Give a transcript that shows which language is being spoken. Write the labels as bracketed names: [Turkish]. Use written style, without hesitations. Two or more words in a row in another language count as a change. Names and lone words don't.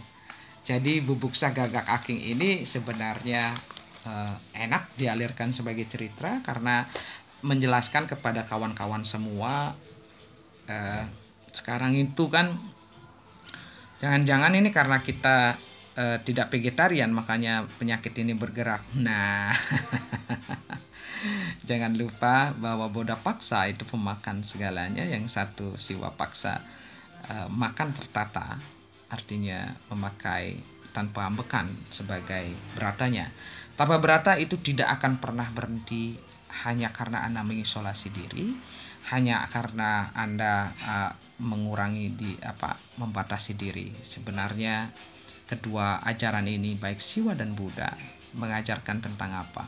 [Indonesian] Jadi Bubuksa Gagak Aking ini sebenarnya enak dialirkan sebagai cerita karena menjelaskan kepada kawan-kawan semua, sekarang itu kan jangan-jangan ini karena kita tidak vegetarian makanya penyakit ini bergerak. Nah, jangan lupa bahwa Boda Paksa itu pemakan segalanya, yang satu Siwa Paksa makan tertata, artinya memakai tanpa ambekan sebagai beratanya. Tapa berata itu tidak akan pernah berhenti hanya karena Anda mengisolasi diri, hanya karena Anda mengurangi membatasi diri. Sebenarnya kedua ajaran ini, baik Siwa dan Buddha, mengajarkan tentang apa?